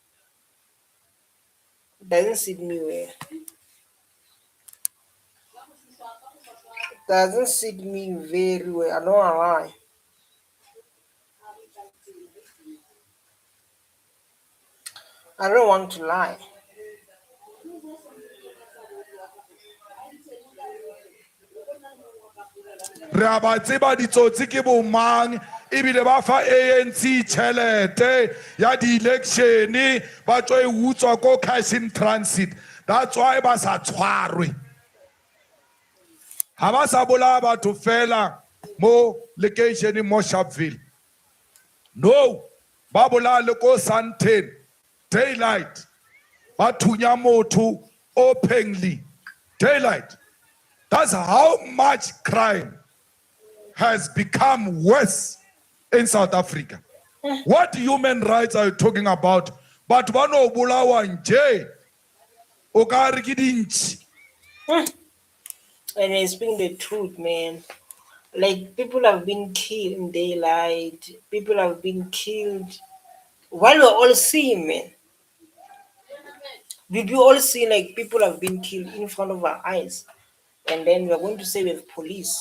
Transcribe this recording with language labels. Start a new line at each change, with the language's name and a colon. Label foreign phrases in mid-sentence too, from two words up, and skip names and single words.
English: Doesn't sit me well. Doesn't sit me very well. I don't lie. I don't want to lie.
Tswana: Re a ba tseba ditsotsi ke bo mang ebile ba fa ANC tšhelete ya di-election ba tlo e utswa ko cash in transit.
English: That's why
Tswana: ba sa tshwarwe. Ha ba sa bolaya batho fela mo location mo Sharpeville. No, ba bolaya le ko Sandton, daylight. Ba thunya motho
English: openly, daylight. That's how much crime has become worse in South Africa. What human rights are you talking about? But one of
Tswana: bulawa nje o ka re ke dintshi.
English: And I speaking the truth, man. Like people have been killed in daylight. People have been killed while we're all seeing, man. We do all see like people have been killed in front of our eyes, and then we're going to say we have police.